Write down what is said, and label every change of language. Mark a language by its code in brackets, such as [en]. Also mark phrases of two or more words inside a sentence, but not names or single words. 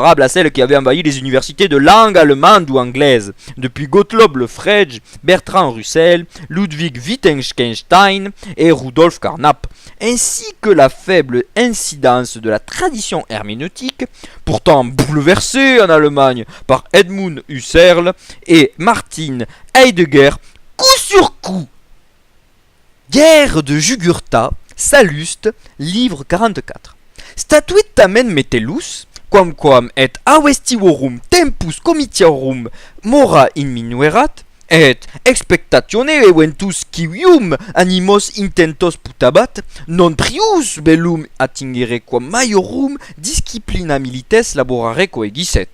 [fr] à celle qui avait envahi les universités de langue allemande ou anglaise, depuis Gottlob le Frege, Bertrand Russell, Ludwig Wittgenstein et Rudolf Carnap, ainsi que la faible incidence de la tradition herméneutique, pourtant bouleversée en Allemagne par Edmund Husserl et Martin Heidegger, coup sur coup. Guerre de Jugurtha, Salluste, livre 44. [la] Statuit tamen metellus, quamquam et avestivorum tempus comitiarum mora in minuerat, Et expectatione eventus civium animos intentos putabat, non prius bellum attingere quam maiorum disciplina milites laborare coegisset.